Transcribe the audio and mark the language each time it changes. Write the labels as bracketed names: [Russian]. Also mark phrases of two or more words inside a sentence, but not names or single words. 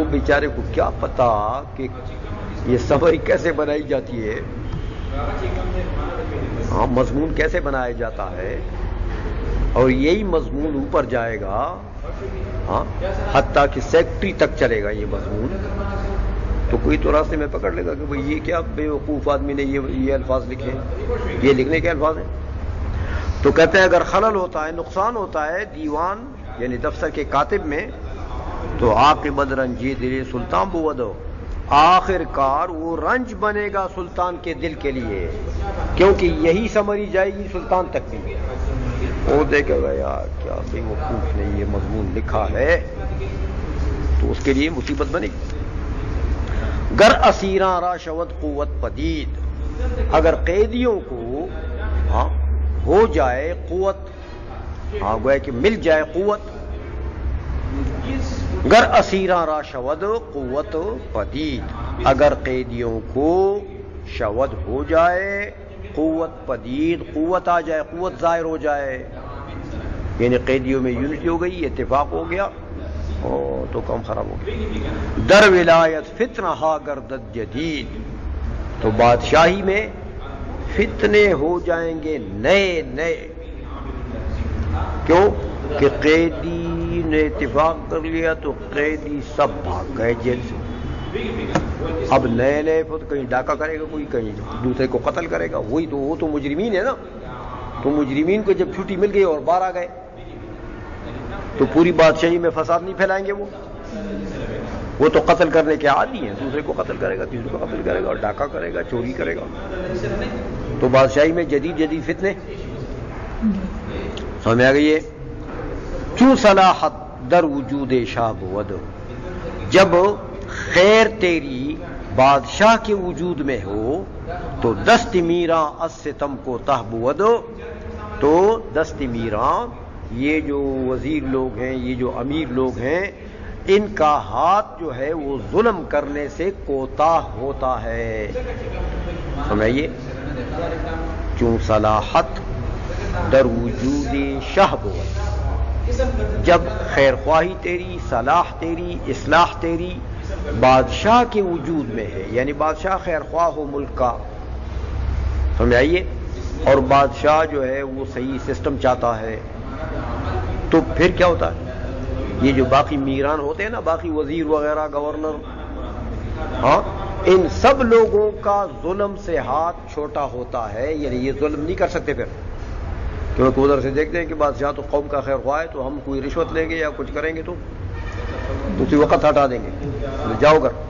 [Urdu] اب وہ بیچارے کو کیا پتا کہ یہ سمری کیسے بنائی جاتی ہے، ہاں مضمون کیسے بنایا جاتا ہے، اور یہی مضمون اوپر جائے گا، ہاں حتیٰ کہ سیکٹری تک چلے گا یہ مضمون، تو کوئی تو راستے میں پکڑ لے گا کہ بھئی یہ کیا بے وقوف آدمی نے یہ الفاظ لکھے، یہ لکھنے کے الفاظ ہیں۔ تو کہتے ہیں اگر خلل ہوتا ہے، نقصان ہوتا ہے دیوان یعنی دفتر کے کاتب میں، تو [Persian] عاقبت رنجی دل سلطان بودو، [Urdu] آخر کار وہ رنج بنے گا سلطان کے دل کے لیے، کیونکہ یہی سمری جائے گی سلطان تک بھی، وہ دیکھے گا یار کیا بے وقوف نے یہ مضمون لکھا ہے، تو اس کے لیے مصیبت بنے گی۔ [Persian] گر اسیراں را شود قوت پدید، [Urdu] اگر قیدیوں کو ہاں ہو جائے قوت، ہاں گویا کہ مل جائے قوت، [Persian] گر اسیراں را شود قوت پدید، [Urdu] اگر قیدیوں کو شود ہو جائے قوت پدید، قوت آ جائے، قوت ظاہر ہو جائے، یعنی قیدیوں میں یونٹی ہو گئی، اتفاق ہو گیا، تو کام خراب ہو گیا۔ [Persian] در ولایت فتنہ ہا گردد جدید، [Urdu] تو بادشاہی میں فتنے ہو جائیں گے نئے نئے، کیوں کہ قیدی نے اتفاق کر لیا تو قیدی سب بھاگ گئے جیل سے، اب نئے نئے کہیں ڈاکہ کرے گا، کوئی کہیں دوسرے کو قتل کرے گا، وہی تو وہ تو مجرمین ہے نا، تو مجرمین کو جب چھٹی مل گئی اور باہر آ گئے تو پوری بادشاہی میں فساد نہیں پھیلائیں گے، وہ تو قتل کرنے کے عادی ہیں، دوسرے کو قتل کرے گا، تیسرے کو قتل کرے گا، اور ڈاکہ کرے گا، چوری کرے گا، تو بادشاہی میں جدید جدید فتنے سمجھ آ گئی ہے۔ [Persian] چوں صلاحت در وجود شاہ بود، [Urdu] جب خیر تیری بادشاہ کے وجود میں ہو تو [Persian] دست میراں از ستم کو تہ بود، [Urdu] تو [Persian] دست میراں [Urdu] یہ جو وزیر لوگ ہیں، یہ جو امیر لوگ ہیں، ان کا ہاتھ جو ہے وہ ظلم کرنے سے کوتاہ ہوتا ہے، سمجھئے، [Persian] چوں صلاحت در وجود شاہ بود، [Urdu] جب خیر خواہی تیری، صلاح تیری، اصلاح تیری بادشاہ کے وجود میں ہے، یعنی بادشاہ خیر خواہ ہو ملک کا، سمجھائیے، اور بادشاہ جو ہے وہ صحیح سسٹم چاہتا ہے، تو پھر کیا ہوتا ہے، یہ جو باقی میران ہوتے ہیں نا، باقی وزیر وغیرہ، گورنر، ہاں ان سب لوگوں کا ظلم سے ہاتھ چھوٹا ہوتا ہے، یعنی یہ ظلم نہیں کر سکتے پھر، کیونکہ ادھر سے دیکھتے ہیں کہ بادشاہ تو قوم کا خیر خواہ ہے، تو ہم کوئی رشوت لیں گے یا کچھ کریں گے تو اسی وقت ہٹا دیں گے، جاؤ